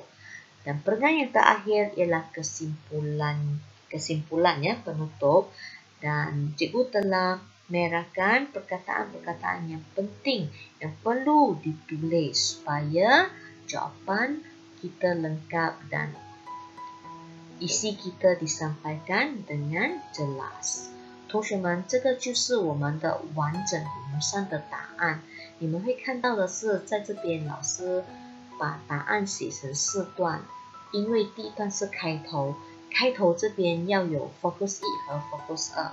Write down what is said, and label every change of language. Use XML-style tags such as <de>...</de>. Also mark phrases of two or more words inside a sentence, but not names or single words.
<ms>Dan perangan yang terakhir ialah kesimpulan ya, penutup, dan cikgu telah merahkan perkataan-perkataan yang penting yang perlu ditulis supaya jawapan kita lengkap dan isi kita disampaikan dengan jelas。</ms> <zh>同学们，这个就是我们的完整题目上的答案。你们会看到的是，在这边老师把答案写成4段，因为第一段是开头，开头这边要有 Focus 1和 Focus 2。</zh>